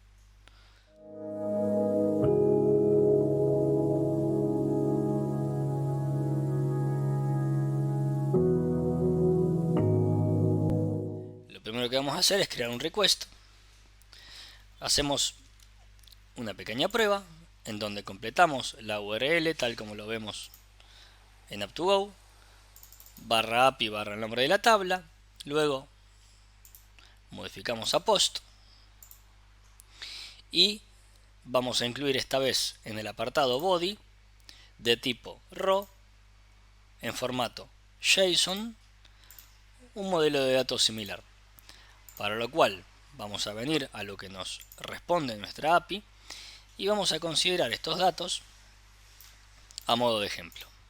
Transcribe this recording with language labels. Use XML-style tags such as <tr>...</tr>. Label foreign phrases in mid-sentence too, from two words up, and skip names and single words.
<es>Lo primero que vamos a hacer es crear un request. Hacemos una pequeña prueba en donde completamos la URL tal como lo vemos en Up2Go, barra API barra el nombre de la tabla, luego modificamos a post y vamos a incluir esta vez en el apartado body de tipo raw en formato JSON un modelo de datos similar, para lo cual vamos a venir a lo que nos responde nuestra API y vamos a considerar estos datos a modo de ejemplo.</es>